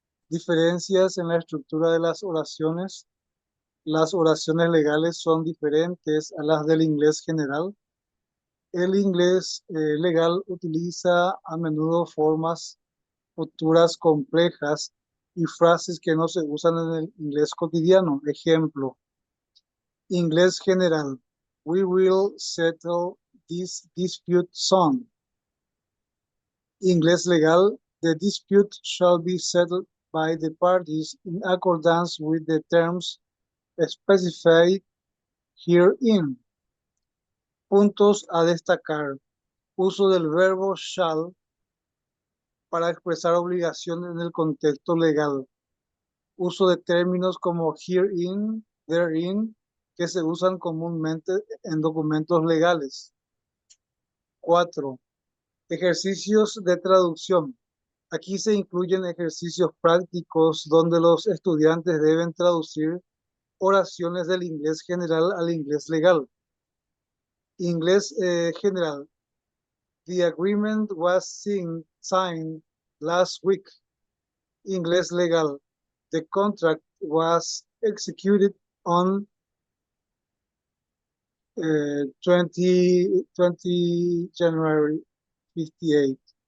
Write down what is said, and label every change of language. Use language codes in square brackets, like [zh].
[es] Diferencias en la estructura de las oraciones. Las oraciones legales son diferentes a las del inglés general. El inglés legal utiliza a menudo formas futuras complejas y frases que no se usan en el inglés cotidiano. Ejemplo, inglés general. [en] We will settle this dispute soon. [es] Inglés legal. [en] The dispute shall be settled by the parties in accordance with the terms specified herein. [es] Puntos a destacar. Uso del verbo shall para expresar obligación en el contexto legal. Uso de términos como herein, therein, que se usan comúnmente en documentos legales. 4. Ejercicios de traducción. Aquí se incluyen ejercicios prácticos donde los estudiantes deben traducir oraciones del inglés general al inglés legal. Inglés general. [en] The agreement was signed last week. [es] Inglés legal. [en] The contract was executed on 20 January 58.